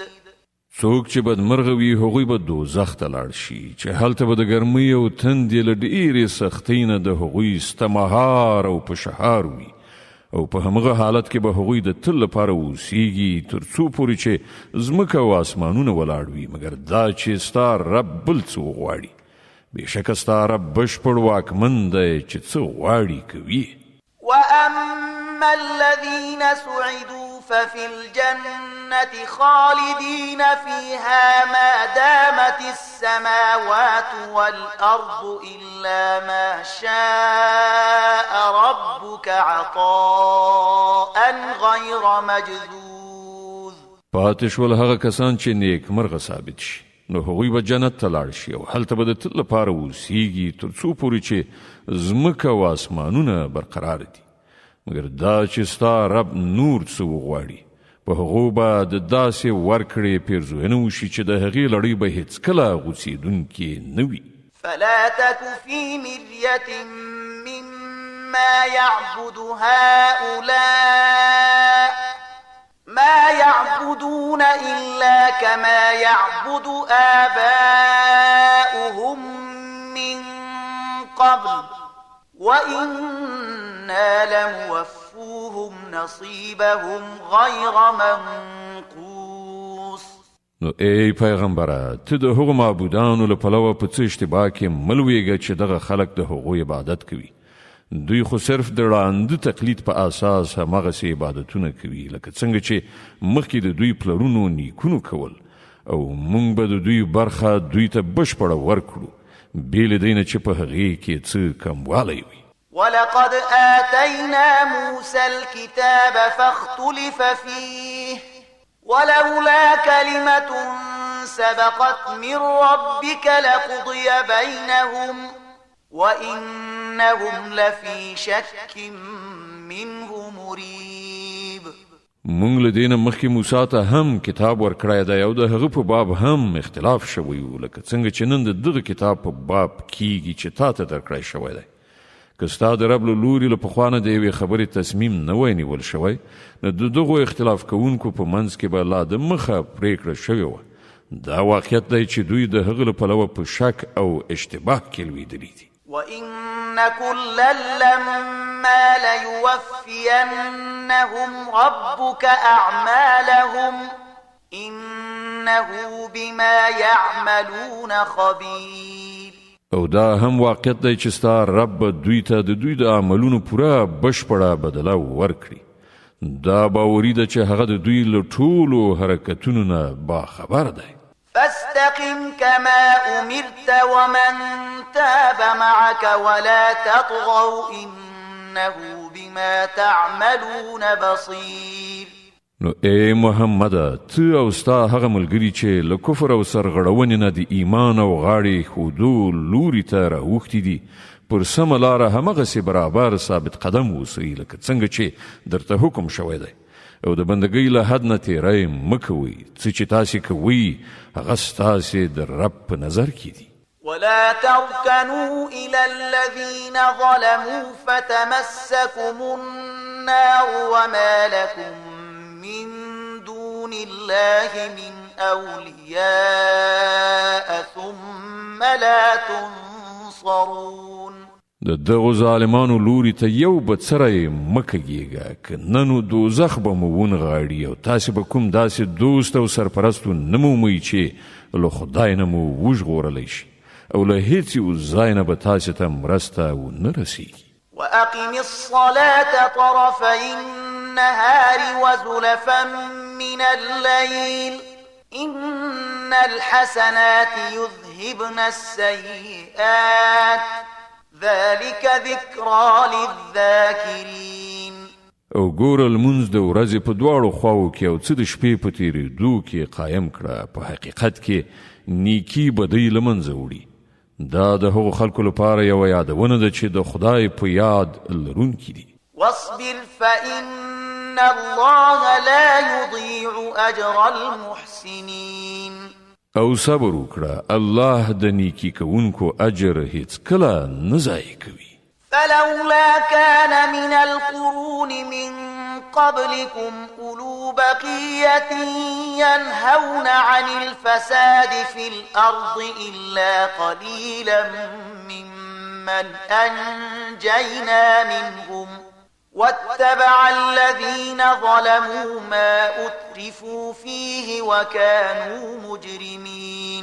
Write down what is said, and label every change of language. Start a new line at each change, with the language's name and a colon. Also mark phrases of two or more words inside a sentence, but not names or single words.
Pashto: څوک چې بدمرغه وي هغوی به دوزخ ته لاړ شي چې هلته به د ګرمۍ او تندې له ډېرې سختۍ نه د هغوی ستمهار او په شهار وي او په همغه حالت کې به هغوی د تل لپاره اوسیږي تر څو پورې چې ځمکه او اسمانونه ولاړ وي مګر دا چې ستا رب بل څه وغواړي. بېشکه ستا رب بشپړ واکمن دی چې څه غواړي کوي.
Arabic: وأما الذين سعدوا ففي الجنة خالدين فيها ما دامت السماوات والأرض إلا ما شاء ربك عطاء غير مجذوذ.
Pashto: پاتې شول هغه کسان چې نیک مرغه ثابت شي نو هغوی به جنت ته لاړ شي او هلته به د تل لپاره اوسیږي تر څو پورې چې ځمکه او اسمانونه برقرار دي مګر دا چې ستا رب نور څه وغواړي په هغو به د داسې ورکړې پیرزوینه وشي چې د هغې لړۍ به هیڅکله غوڅېدونکې نه وي.
Arabic: فلا تك في مرية مما يعبد هؤلاء ما يعبدون إلا كما يعبد آباؤهم من قبل وإنا لموفوهم نصيبهم غير منقوص.
Pashto: نو ای پیغمبره ته د هغو معبودانو له پلوه په څه اشتباه کې مه لویږه چې دغه خلک د هغو عبادت کوي. دوی خو صرف د ړانده تقلید په اساس همغسې عبادتونه کوي لکه څنګه چې مخکې د دوی پلرونو نیکونو کول او موږ به د دوی برخه دوی ته بشپړه ورکړو بې له دې نه چې په هغې کې څه کموالی وي.
Arabic: ولقد آتينا موسى الكتاب فاختلف فيه ولولا كلمة سبقت من ربك لقضي بينهم وإنهم لفي شك منه مريب.
Pashto: مونږ له دې نه مخکې موسی ته هم کتاب ورکړی دی او د هغه په باب هم اختلاف شوی و لکه څنګه چې نن د دغه کتاب په باب کیږي چې تا ته درکړی شوی دی. که ستا د رب له لوري له پخوا نه د یوې خبرې تصمیم نه وای نیول شوی نو د دغو اختلاف کوونکو په منځ کې به لا د مخه پرېکړه شوې وه. دا واقعیت دی چې دوی د هغه له پلوه په شک او اشتباه کې لوېدلي دي.
Arabic: وإن كلا لما ليوفينهم ربك أعمالهم إنه إنه بما يعملون خبير.
Pashto: او دا هم واقعیت دی چې ستا رب دوی ته د دوی د عملونو پوره بشپړه بدله ورکړي. دا باوري ده چې هغه د دوی له ټولو حرکتونو نه باخبر دی.
Arabic: فاستقم كما أمرت ومن تاب معك ولا تطغوا إنه بما تعملون بصير.
Pashto: نو ای محمد ته او ستا هغه ملګري چې له کفر او سرغړونې نه د ایمان او غاړې ښودو لوري ته راوښتي دي پر سمه لاره همغسې برابر ثابت قدم اوسئ لکه څنګه چې درته حکم شوی دی. او د بندګۍ له حد نه تیری مه کوئ. څه چې تاسې کوئ هغه ستاسې د رب په نظر کې دي.
Arabic: ولا تركنوا إلى الذين ظلموا فتمسكم النار وما لكم من دون الله من أولياء ثم لا تنصرون.
Pashto: د دغو ظالمانو لوري ته یو بڅری مکږیږه که نه نو دوزخ به مو ونغاړي او تاسې به کوم داسې دوست او سرپرستو نه مومئ چې له خدای نه مو وژغورلی شي او له هیڅ یو ځای نه به تاسې ته مرسته ونه رسیږي.
Arabic: وأقم الصلاة طرفي النهار وزلفا من الليل إن الحسنات يذهبن السيئات ذلك ذكرى للذاكرين.
Pashto: او ګوره لمونځ د ورځې په دواړو خواو کې او څه د شپې په تېرېدو کې قایم کړه. په حقیقت کې نیکي بدۍ له منځه وړي. دا د هغو خلکو لپاره یوه یادونه ده چې د خدای په یاد لرونکي دي.
Arabic: واصبر فإن الله لا يضيع أجر المحسنين.
Pashto: او صبر وکړه الله د نیکی کوونکو اجر هیڅ کله نه ضایع کوي.
Arabic: فلولا كان من القرون من قبلكم أولو بقية ينهون عن الفساد في الأرض إلا قليلا ممن أنجينا منهم واتبع الذين ظلموا ما أترفوا فيه وكانوا مجرمين.